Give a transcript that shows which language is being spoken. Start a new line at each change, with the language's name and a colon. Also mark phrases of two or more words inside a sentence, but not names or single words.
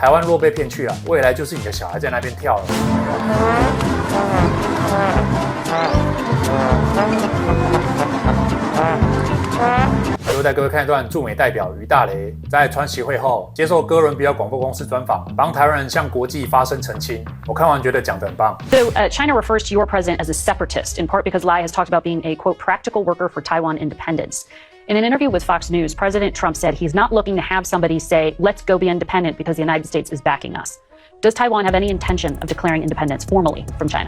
Chinese: 台灣若被騙去啊，未來就是你的小孩在那邊跳了。最後帶各位看一段駐美代表於大雷在川習會後接受哥倫比亞廣播公司專訪，幫台灣人向國際發聲澄清。我看完覺得講得很棒。
English: So China refers to your president as a separatist, in part because Lai has talked about being a, quote, practical worker for Taiwan independence. In an interview with Fox News, President Trump said he's not looking to have somebody say, let's go be independent because the United States is backing us. Does Taiwan have any intention of declaring independence formally from China?